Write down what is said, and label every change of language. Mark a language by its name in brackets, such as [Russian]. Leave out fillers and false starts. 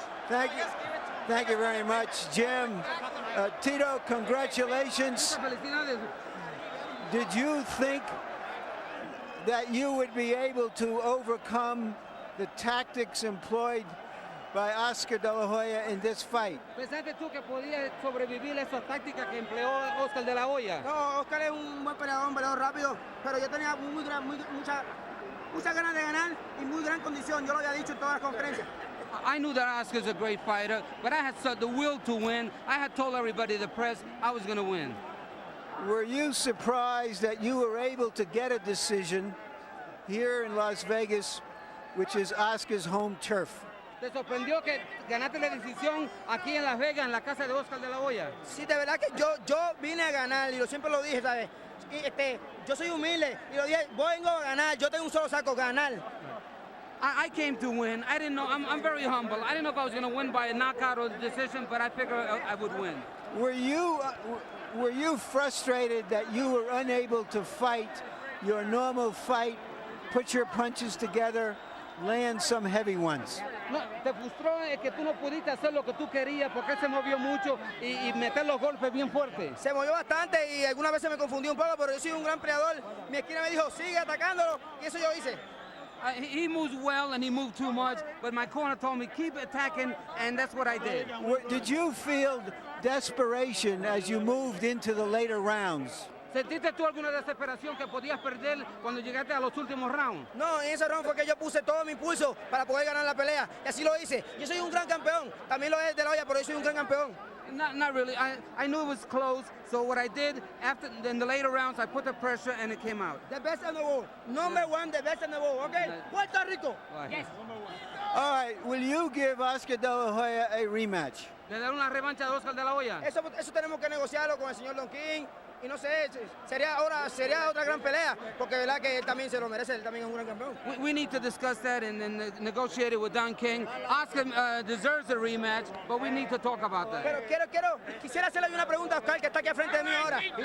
[English] Thank you. Thank you very much, Jim. Tito, congratulations. Did you think that you would be able to overcome the tactics employed by Oscar De La Hoya in this fight? [Spanish] ¿Pensaste tú que podías sobrevivir esas tácticas que empleó Oscar De La Hoya? No, Oscar es un buen peleador, un peleador rápido, pero yo tenía muchas ganas de ganar y muy gran condición. Yo lo había dicho en todas las conferencias. [English] I knew that Oscar's a great fighter, but I had the will to win. I had told everybody, the press, I was going to win. Were you surprised that you were able to get a decision here in Las Vegas, which is Oscar's home turf? [Spanish] ¿Te sorprendió que ganaste la decisión aquí en Las Vegas, en la casa de Oscar De La Hoya? Sí, de verdad que yo vine a ganar y yo siempre lo dije, ¿sabes? Yo soy humilde y lo dije, vengo a ganar, yo tengo un solo saco, ganar. [English] I came to win. I didn't know, I'm very humble. I didn't know if I was going to win by a knockout or decision, but I figured I would win. Were you frustrated that you were unable to fight your normal fight, put your punches together, land some heavy ones? [Spanish] No, te frustró que tú no pudiste hacer lo que tú querías porque él se movió mucho y meter los golpes bien fuertes. Se movió bastante y algunas veces me confundí un poco, pero yo soy un gran peleador. Mi esquina me dijo, sigue atacándolo, y eso yo hice. [English] He moves well and he moved too much, but my corner told me keep attacking, and that's what I did. Did you feel desperation as you moved into the later rounds? [Spanish] ¿Sentiste tú alguna desesperación que podías perder cuando llegaste a los últimos rounds? No, en ese round fue que yo puse todo mi impulso para poder ganar la pelea. Y así lo hice. Yo soy un gran campeón. También lo es de la Hoya, pero yo soy un gran campeón. [English] Not really. I knew it was close, so what I did in the later rounds, I put the pressure and it came out. The best in the world. Number one, the best in the world, okay? Puerto Rico. Yes. All right, will you give Oscar De La Hoya a rematch? [Spanish] ¿Le dar una revancha a Oscar De La Hoya? Eso tenemos que negociarlo con el señor Don King. Y no sé, sería otra gran pelea, porque verdad que él también se lo merece, él también es un gran campeón. [English] We need to discuss that and negotiate it with Don King. Oscar deserves a rematch, but we need to talk about that. [Spanish] Pero quisiera hacerle una pregunta a Oscar, que está aquí al frente de mí ahora.